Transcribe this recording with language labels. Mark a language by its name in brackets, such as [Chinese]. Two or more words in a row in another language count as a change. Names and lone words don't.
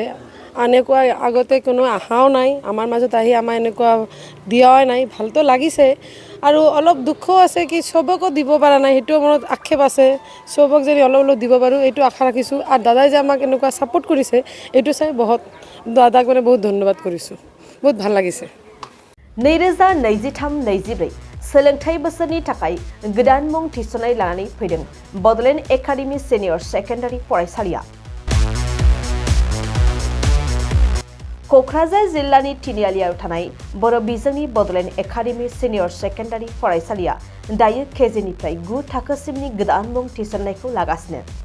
[Assamese] এনেকুৱা আগতে কোনো আহাও নাই আমাৰ মাজত আহি আমাৰ এনেকুৱা দিয়াও নাই। ভালতো লাগিছে আৰু অলপ দুখো আছে কি চবকো দিব পৰা নাই, সেইটোও মনত আক্ষেপ আছে। চবক যদি অলপ দিব পাৰোঁ এইটো আশা ৰাখিছোঁ। আৰু দাদাই যে আমাক এনেকুৱা ছাপোৰ্ট কৰিছে এইটো চাই দাদাক মানে বহুত ধন্যবাদ কৰিছোঁ। বহুত ভাল লাগিছে। [Bodo] 2023-24 सोलोंथाइ बोसोरनि थाखाय गोदान मुं थिसननाय लानानै फैदों बड'लेण्ड एकाडेमि सिनियर सेकेन्डारि फरायसालिया। क'क्राझार जिल्लानि तिनिआलियाव थानाय बर' बिजोंनि बड'लेण्ड एकाडेमि सिनियर सेकेन्डारि फरायसालिया दायो केजिनिफ्राय 9 थाखोसिमनि गोदान मुं थिसननायखौ लागासिनो।